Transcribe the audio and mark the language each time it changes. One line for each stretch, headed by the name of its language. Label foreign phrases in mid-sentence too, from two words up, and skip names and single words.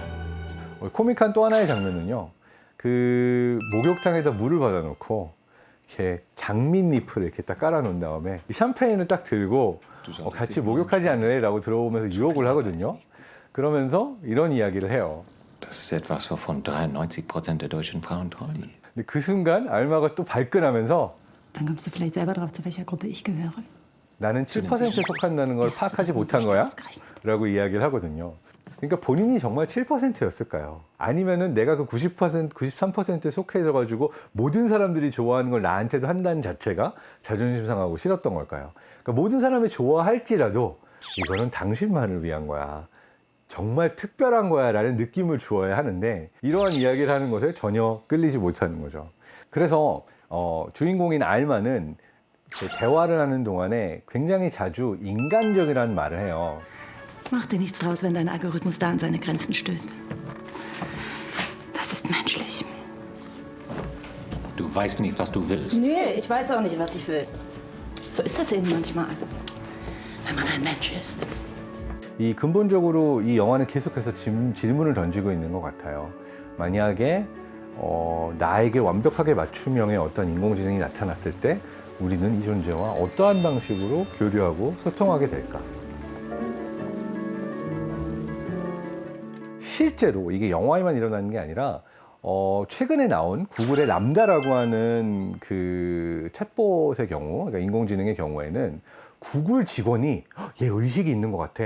Korean: 코믹한 또 하나의 장면은요. 목욕탕에다 물을 받아놓고 이렇게 장밋잎을 이렇게 딱 깔아놓은 다음에 이 샴페인을 딱 들고 같이 목욕하지 않을래? 라고 들어오면서 유혹을 하거든요. 그러면서 이런 이야기를 해요.
German: Das ist etwas, wovon 93% der deutschen Frauen träumen.
Korean: 근데 그 순간 알마가 또 발끈하면서
German: Dann kommst du vielleicht selber drauf, zu welcher Gruppe ich gehöre.
Korean: 나는 7%에 속한다는 걸 파악하지 못한 거야? 라고 이야기를 하거든요. 그러니까 본인이 정말 7%였을까요? 아니면은 내가 그 90%, 93%에 속해져가지고 모든 사람들이 좋아하는 걸 나한테도 한다는 자체가 자존심 상하고 싫었던 걸까요? 그러니까 모든 사람이 좋아할지라도 이거는 당신만을 위한 거야. 정말 특별한 거야 라는 느낌을 주어야 하는데 이러한 이야기를 하는 것에 전혀 끌리지 못하는 거죠. 그래서 주인공인 알마는 대화를 하는 동안에 굉장히 자주 인간적이라는 말을 해요.
German: Mach dir nichts draus, wenn dein Algorithmus da an seine Grenzen stößt. Das ist menschlich. Du weißt nicht, was du willst. Nee, ich weiß auch nicht, was ich will. So ist das eben manchmal, wenn man ein Mensch ist.
Korean: 이 근본적으로 이 영화는 계속해서 질문을 던지고 있는 것 같아요. 만약에 나에게 완벽하게 맞춤형의 어떤 인공지능이 나타났을 때 우리는 이 존재와 어떠한 방식으로 교류하고 소통하게 될까? 실제로 이게 영화에만 일어나는 게 아니라 최근에 나온 구글의 람다라고 하는 챗봇의 경우, 그러니까 인공지능의 경우에는 구글 직원이 얘 의식이 있는 것 같아.